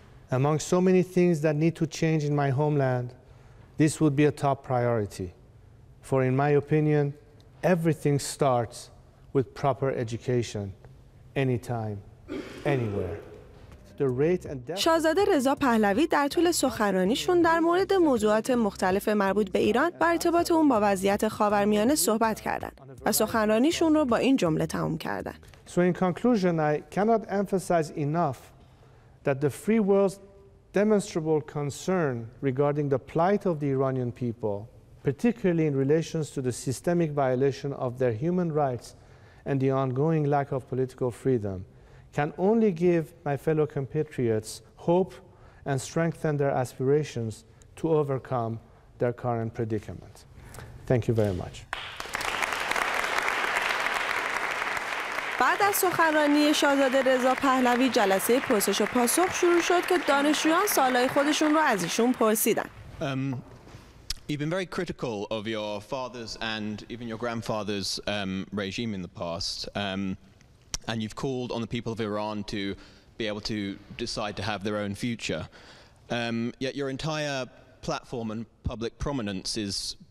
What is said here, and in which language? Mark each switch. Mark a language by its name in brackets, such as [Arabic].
[English] Among so many things that need to change in my homeland, this would be a top priority. For in my opinion, everything starts with proper education, anytime, anywhere. [Persian] شاهزاده رضا پهلوی در طول سخنرانیشون در مورد موضوعات مختلف مربوط به ایران و ارتباط اون با وضعیت خاورمیانه صحبت کردند و سخنرانیشون رو با این جمله تمام کردند. [English] So in conclusion, I cannot emphasize enough that the free world's demonstrable concern regarding the plight of the Iranian people, particularly in relations to the systemic violation of their human rights and the ongoing lack of political freedom, can only give my fellow compatriots hope and strengthen their aspirations to overcome their current predicament. Thank you very much. [Persian] بعد از سخنرانی شاهزاده رضا پهلوی جلسه پرسش و پاسخ شروع شد که دانشجویان سوالای خودشون رو از ایشون پرسیدن. [English] You've been very critical of your father's and even your grandfather's regime in the past, and you've called on the people of Iran to be able to decide to have their own future. Yet your entire platform and public prominence is